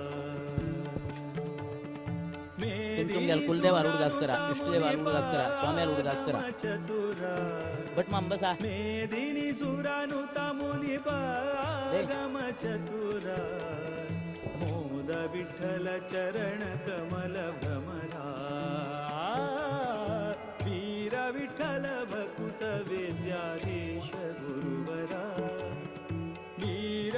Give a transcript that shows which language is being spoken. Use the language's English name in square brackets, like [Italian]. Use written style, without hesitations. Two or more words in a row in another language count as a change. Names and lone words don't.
[Konkani] तुमच्या कुलदेवाला उडगास करा, इष्टदेवाला उडगास करा, स्वाम्याला उडगास करा. बट मग बसा. [Sanskrit] मेदिनी सुरानुता मुनी पागम चतुरा मोद विठ्ठल चरण कमल भ्रमरा वीर विठ्ठल भकुत विद्याधीश गुरुवरा वीर